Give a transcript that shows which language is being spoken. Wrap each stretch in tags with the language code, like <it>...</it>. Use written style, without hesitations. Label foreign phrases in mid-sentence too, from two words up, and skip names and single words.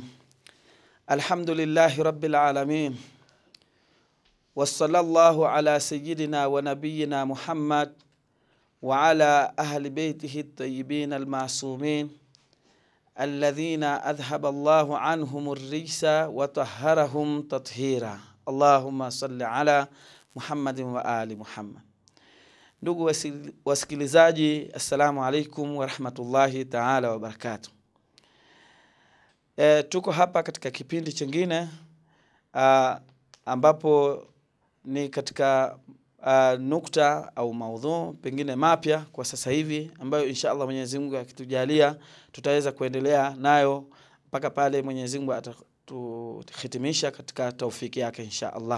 <ar>الحمد لله رب العالمين، وصلى الله على سيدنا ونبينا محمد وعلى أهل بيته الطيبين المعصومين الذين أذهب الله عنهم الرجس وطهرهم تطهيرا. اللهم صل على محمد وآل محمد.</ar> <sw>Ndugu wasikilizaji,</sw> <ar>السلام عليكم ورحمة الله تعالى وبركاته.</ar> <sw>Tuko hapa katika kipindi chingine ambapo ni katika nukta au maudhu pengine mapya kwa sasa hivi, ambayo inshallah Mwenyezi Mungu akitujalia tutaweza kuendelea nayo mpaka pale Mwenyezi Mungu atatuhitimisha katika taufiki yake inshallah.</sw>